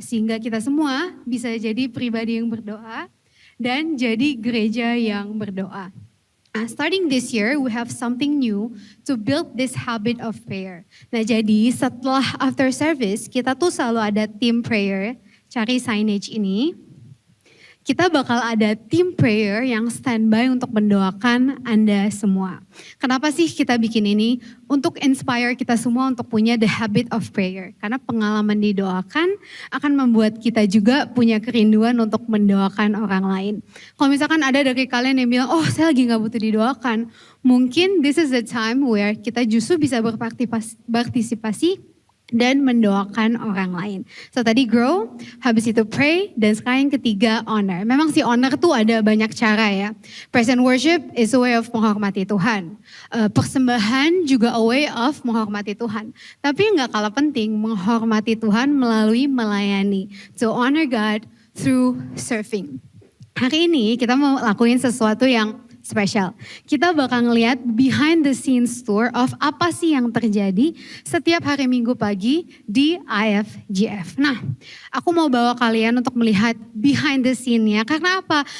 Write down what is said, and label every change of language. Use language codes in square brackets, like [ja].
[id] Sehingga kita semua bisa jadi pribadi yang berdoa dan jadi gereja yang berdoa. [en] Starting this year, we have something new to build this habit of prayer. [id] Nah jadi setelah [en] after service, [id] kita tuh selalu ada team prayer, cari signage ini. Kita bakal ada team prayer yang standby untuk mendoakan Anda semua. Kenapa sih kita bikin ini? Untuk inspire kita semua untuk punya [en] the habit of prayer. [id] Karena pengalaman didoakan akan membuat kita juga punya kerinduan untuk mendoakan orang lain. Kalau misalkan ada dari kalian yang bilang, oh saya lagi gak butuh didoakan. Mungkin [en] this is the time where [id] kita justru bisa berpartisipasi dan mendoakan orang lain. So tadi grow, habis itu pray, dan sekarang yang ketiga honor. Memang si honor tuh ada banyak cara ya. [en] Praise and worship is a way of [id] menghormati Tuhan. Persembahan juga [en] a way of [id] menghormati Tuhan. Tapi nggak kalah penting menghormati Tuhan melalui melayani. [en] To honor God through serving. [id] Hari ini kita mau lakuin sesuatu yang spesial. Kita bakal ngeliat [en] behind the scenes tour of [id] apa sih yang terjadi setiap hari Minggu pagi di IFGF. Nah, aku mau bawa kalian untuk melihat behind the scene-nya. Karena apa?